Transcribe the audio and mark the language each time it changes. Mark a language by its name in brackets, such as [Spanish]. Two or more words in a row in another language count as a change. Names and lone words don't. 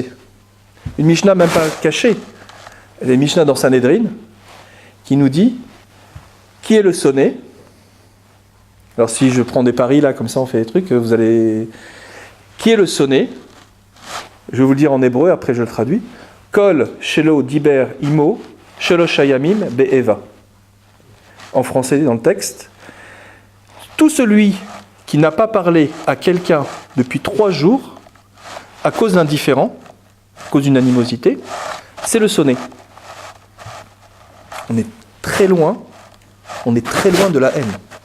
[French] Une Mishnah même pas cachée. Il y a une Mishnah dans Sanhedrin qui nous dit qui est le sonné. Alors si je prends des paris là, comme ça on fait des trucs, vous allez... Qui est le sonné ? Je vais vous le dire en hébreu, après je le traduis. [Hebrew] כל שלא דיבר עמו שלושה ימים באיבה. [French] En français, dans le texte. Tout celui qui n'a pas parlé à quelqu'un depuis 3 jours, à cause d'un différend, à cause d'une animosité, c'est le sonné. On est très loin de la haine.